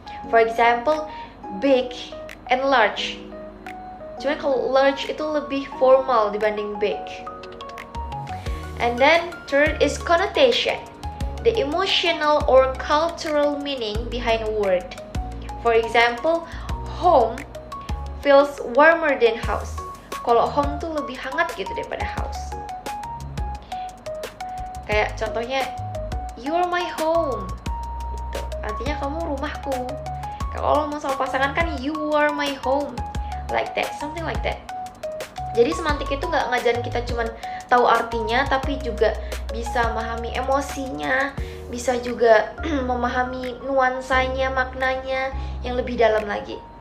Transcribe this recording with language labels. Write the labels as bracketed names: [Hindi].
[English] For example, big and large. [Indonesian] Cuma kalau large itu lebih formal dibanding big. [English] And then third is connotation, the emotional or cultural meaning behind a word. For example, home feels warmer than house. [Indonesian] Kalau home tuh lebih hangat gitu daripada house. Kayak contohnya, [English] you are my home [Indonesian] gitu. Artinya kamu rumahku. Kalau mau sama pasangan kan [English] you are my home, like that, something like that. [Indonesian] Jadi semantik itu nggak ngajarin kita cuman tahu artinya, tapi juga bisa memahami emosinya, bisa juga memahami nuansanya, maknanya yang lebih dalam lagi.